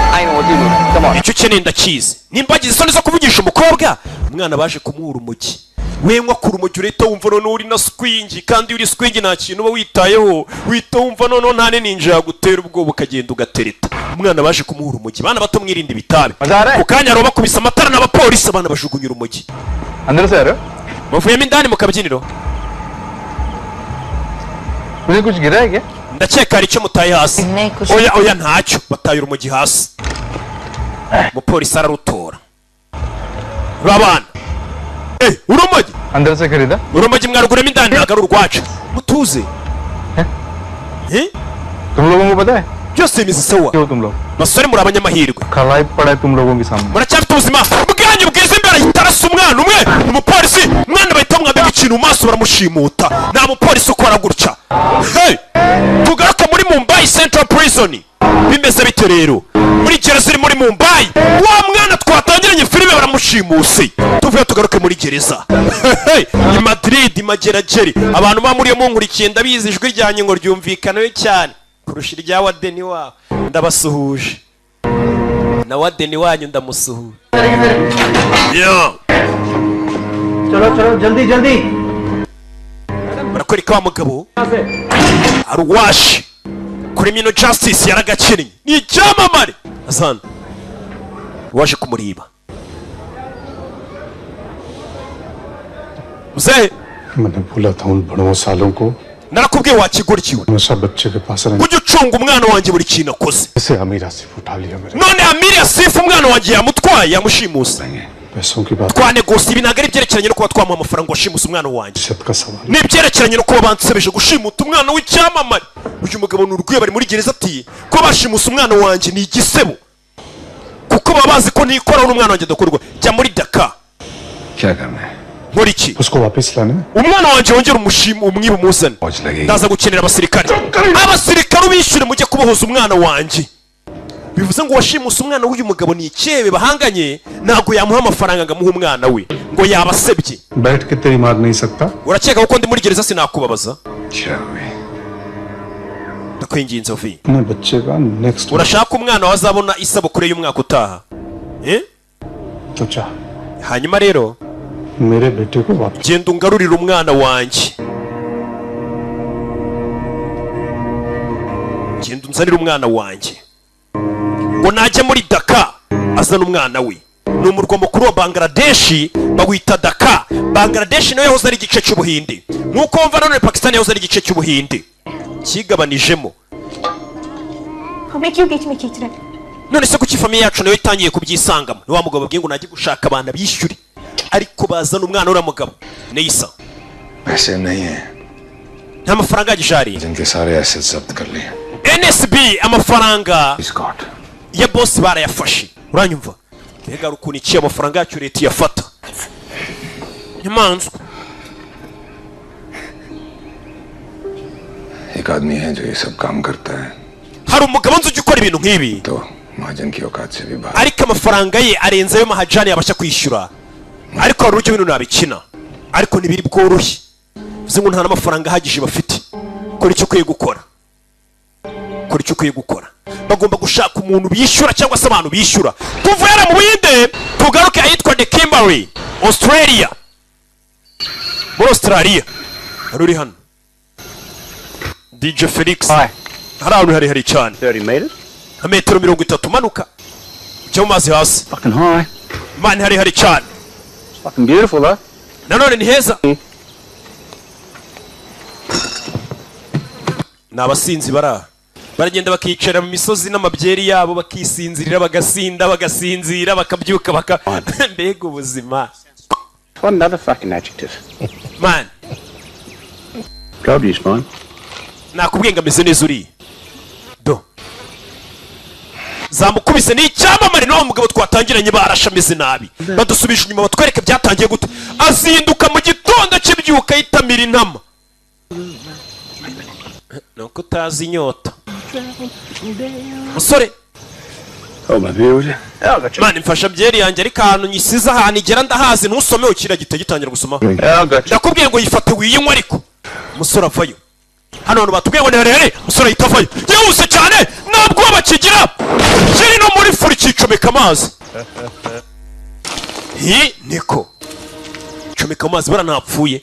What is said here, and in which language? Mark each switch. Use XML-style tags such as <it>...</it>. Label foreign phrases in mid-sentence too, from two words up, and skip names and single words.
<rw>icyo cyene ndakizi nimbagize isoni zo kuvugisha umukobwa umwana baje kumuhura umugi wenywa ku rumogi urahita wumva noneho uri na swingi, kandi uri swingi nta kintu uba witayeho, uhita wumva noneho nta ninja yagutera ubwoba ukagenda ugatereta. Umwana baje kumuha urumogi. Bana bato mwirinde ibitabi. Ku kanya roba kubisa amatara n'abapolisi abana bajugunya urumogi.</rw> <hi>अंदर से आ रहे हो?</hi> <rw>Muvuyemo indani mu kabyiniro.</rw> <hi>मुझे कुछ गिरा है क्या?</hi> <rw>Ndakeka hari icyo mutaye hasi. Oya ntacyo, bataye urumogi hasi. Umupolisi ararutora. Rabana. Urumogi.</rw> <hi>अंदर से खरीदा?</hi> <rw>Urumogi mwaruguremo indani ntabwo ari urwacu. Mutuze.</rw> <hi>तुम लोगों को पता है?</hi> <rw>Byose bimeze sawa.</rw> <hi>क्यों तुम लोग?</hi> <rw>Basore muri abanyamahirwe.</rw> <hi>खलाई पड़ा है तुम लोगों के सामने.</hi> <rw>Muracyafite ubuzima bwanyu bwiza imbere yitarasa umwana umwe. Umupolisi umwana bahita bamwambika ikintu mu maso baramushimuta. Nta mupolisi ukora gutya. Tugaruka muri Mumbai Central Prison. Bimeze bite rero? Muri gereza iri muri Mumbai. Wa mwana twatangiranye filime baramushimuse. Tuvuye tugaruke muri gereza. Ni Madrid magerageri. Abantu ba muri yo munkurikiye ndabizi ijwi ryanyu ngo ryumvikanayo cyane. Kurusha irya wadeni wabo. Ndabasuhuje. Na wadeni wanyu ndamusuhuje. Yo.</rw> <hi>चलो जल्दी जल्दी</hi> <rw>Barakwereka wa mugabo Arwashi Criminal Justice yaragakinnye ni icyamamare Hassan waje kumuriba Mzee</rw> <hi>मैंने बोला था उन बड़ों सालों को</hi> <rw>narakubwiye wakigurikiwe</rw> <hi>हमेशा बच्चे के पास रहने</hi> <rw>ujye ucunga umwana wanjye buri kintu akoze</rw> <hi>से अमीर आसिफ उठा लिया मेरे</hi> <rw>none Amiri Asifu umwana wanjye yamutwaye yamushimuse</rw> <hi>पैसों की बात</hi> <rw>twanegosi ibi ntabwo ari ibyerekeranye no kuba twamuha amafaranga washimuse umwana wanjye</rw> <hi>इज्जत का सवाल</hi> <rw>ni ibyerekeranye no kuba bansebeje gushimuta umwana w'icyamamare uyu mugabo ni urugwiye bari muri gereza ati ko bashimuse umwana wanjye ni igisebo kuko baba bazi ko nikoraho n'umwana wanjye adakorwa jya muri Dakar</rw> <hi>क्या करना है?</hi> <rw>nkora iki</rw> <hi>उसको वापस लाना है</hi> <rw>umwana wanjye wongera umwiba umuzane</rw> <hi>पहुंच लगेगी</hi> <rw>ndaza gukenera abasirikare ubishyure mujye kubohoza umwana wanjye bivuze ngo washimuse umwana w'uyu mugabo ni icyebe bahanganye ntabwo yamuha amafaranga ngo amuhe umwana we ngo yabasebye</rw> <hi>बैठ के तेरी मार नहीं सकता</hi> <rw>urakeka ko ndi muri gereza sinakubabaza</rw> <hi>शर्मी</hi> <rw>ndakwinginze vi</rw> <hi>अपने बच्चे का नेक्स्ट</hi> <rw>urashaka umwana wawe azabona isabukuru y'umwaka utaha</rw> <hi>तो चाह</hi> <rw>hanyuma rero</rw> <hi>मेरे बेटे को वापस</hi> <rw>genda ungarurire umwana wanjye genda unzanire umwana wanjye ngo najya muri Dakar azana umwana we ni umurwa mukuru wa Bangladeshi bawita Dakar Bangladeshi nayo yahoze ari igice cy'ubuhinde nk'uko wumva none Pakistan yahoze ari igice cy'ubuhinde kigabanijemo</rw> <hi>हमें क्यों बीच में खींच रहे</hi> <rw>none se kuki famiye yacu nayo itangiye kubyisangamo ni wa mugabo babwiye ngo najye gushaka abantu bishyure ariko bazana umwana uriya mugabo Neisa</rw> <hi>पैसे नहीं है</hi> <rw>nta mafaranga yagishariye</rw> <hi>जिनके सारे एसेट जब्त कर लिए</hi> <rw>NSB amafaranga</rw> <hi>स्कॉट</hi> <rw>ya boss barayafashe uranyumva mbega ukuntu iki amafaranga yacu leta iyafata nyamanzwa</rw> <hi>एक आदमी है जो ये सब काम करता है</hi> <rw>hari umugabo nzi ujya ukora ibintu nk'ibi</rw> <hi>तो महाजन की औकात से भी बाहर</hi> <rw>ariko amafaranga ye arenze ayo mahajani yabasha kwishyura ariko hari uburyo bintu nabikina ariko ntibiri bworoshye bivuze ngo nta n'amafaranga ahagije bafite kora icyo ukwiye gukora kora icyo ukwiye gukora bagomba gushaka umuntu bishyura cyangwa se abantu bishyura tuvuye mu Buhinde tugaruke ahitwa The Kimberley Australia muri Australia hari uri hano DJ Felix hari ahantu hari cyane</rw> <en>30 meters.</en> <rw>nka metero 30 manuka ujya mu mazi hasi</rw> <en>Fucking high.</en> <rw>mani hari cyane</rw> <en>It's fucking beautiful though.</en> <rw>nanone ni heza ni abasinzi baraha baragenda bakicara mu misozi n'amabyeri yabo bakisinzirira bagasinzira bakabyuka mbega ubuzima</rw> <en>What another fucking adjective.</en> <rw>man</rw> <en>Told you it's fine.</en> <rw>nakubwiye ngo ameze neza uriya do zamukubise ni icyamamare n'uwo mugabo twatangiranye barashe ameze nabi badusubisha inyuma batwereke byatangiye gute azinduka mu gitondo cy'ibyuka yitamira intama nuko utazi inyota musore</rw> <en>Oh, my beer with you? Yeah, I got you.</en> <rw>mani mfasha byeri yanjye ariko ahantu nyisize ahantu igera ndahazi ntusomeho kiriya gihita gitangira gusoma</rw> <en>Yeah, I got you.</en> <rw>ndakubwiye ngo yifate wiyinywa ariko umusore avayo hano hantu batubwiye ngo ni harehare umusore ahita avayo yihuse cyane nta bwoba kigira kiri no muri furi kicomeka amazi niko kwicomeka mu mazi baranapfuye.</rw>